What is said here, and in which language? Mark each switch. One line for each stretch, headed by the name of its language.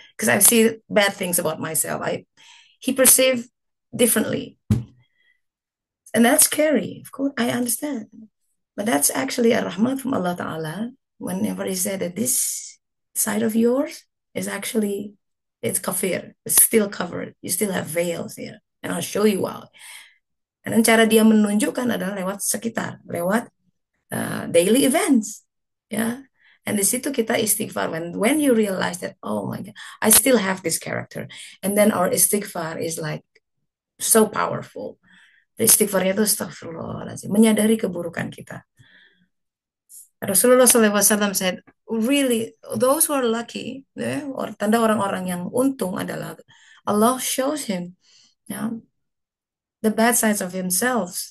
English: Because I see bad things about myself. He perceived differently. And that's scary. Of course, I understand. But that's actually a rahmat from Allah Ta'ala. Whenever he said that this side of yours is actually, it's kafir. It's still covered. You still have veils here. And I'll show you why. And then
Indonesian: cara dia menunjukkan adalah lewat sekitar. Lewat
English: daily events.
Indonesian: Ya. And di situ kita istighfar.
English: When you realize that, oh my God, I still have this character. And then our istighfar is like so powerful.
Indonesian: Istighfarnya itu
Arabic: astagfirullahaladzim.
Indonesian: Menyadari keburukan kita.
English: Rasulullah SAW said, really, those who are lucky, or
Indonesian: tanda orang-orang yang untung adalah
English: Allah shows him the bad sides of himself.